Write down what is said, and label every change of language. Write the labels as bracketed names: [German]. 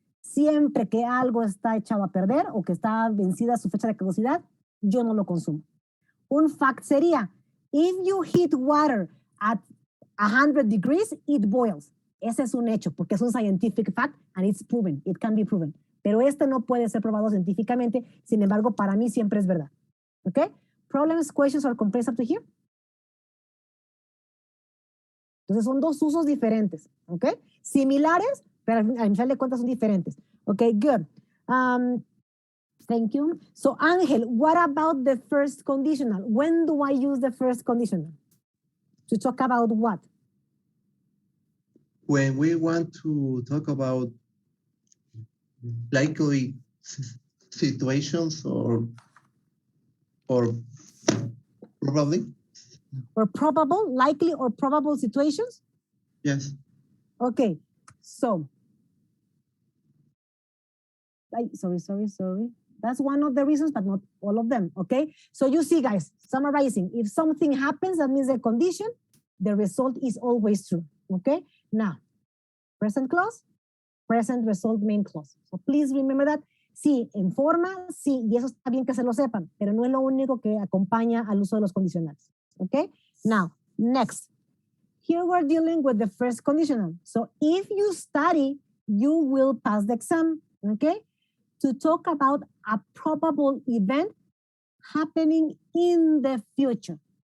[Spanish] Siempre que algo está echado a perder o que está vencida su fecha de caducidad, yo no lo consumo. Un fact sería, [English] if you heat water at 100 degrees, it boils. [Spanish] Ese es un hecho porque es un scientific fact and it's proven. It can be proven. Pero este no puede ser probado científicamente. Sin embargo, para mí siempre es verdad. ¿Ok? [English] Problems, questions, or complaints up to here? [Spanish] Entonces son dos usos diferentes, ¿ok? Similares, pero al final de cuentas son diferentes. [English] Ok, good. Thank you. So, Ángel, what about the first conditional? When do I use the first conditional? To talk about what? When we want to talk about likely situations or probably. Or probable, likely or probable situations? Yes. Okay, so, sorry. That's one of the reasons, but not all of them, okay? So you see, guys, summarizing, if something happens, that means the condition, the result is always true, okay? Now, present clause, present result main clause. So please remember that. [Spanish] Sí, en forma, sí, y eso está bien que se lo sepan, pero no es lo único que acompaña al uso de los condicionales, okay? [English] Now, next. Here we're dealing with the first conditional. So if you study, you will pass the exam, okay? To talk about a probable event happening in the future.